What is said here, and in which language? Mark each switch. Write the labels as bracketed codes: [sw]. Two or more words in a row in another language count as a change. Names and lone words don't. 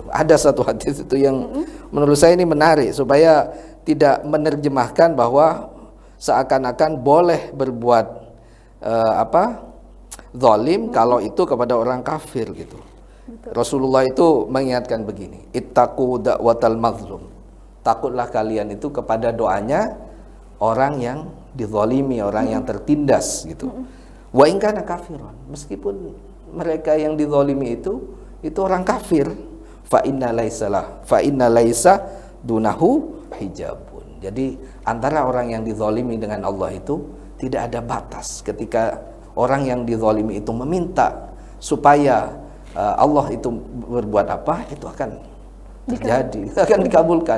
[id] Ada satu hadis itu yang menurut saya ini menarik, supaya tidak menerjemahkan bahwa seakan-akan boleh berbuat zalim kalau itu kepada orang kafir gitu. Rasulullah itu mengingatkan begini, [ar] اتقوا دعوة المظلوم. [id] Takutlah kalian itu kepada doanya orang yang dizalimi, orang yang tertindas gitu. [ar] وإن كان كافرا, [id] meskipun mereka yang dizalimi itu orang kafir, [ar] فإن ليس دونه حجاب. [id] Jadi antara orang yang dizalimi dengan Allah itu tidak ada batas. Ketika orang yang dizalimi itu meminta supaya Allah itu berbuat apa, itu akan terjadi, akan dikabulkan.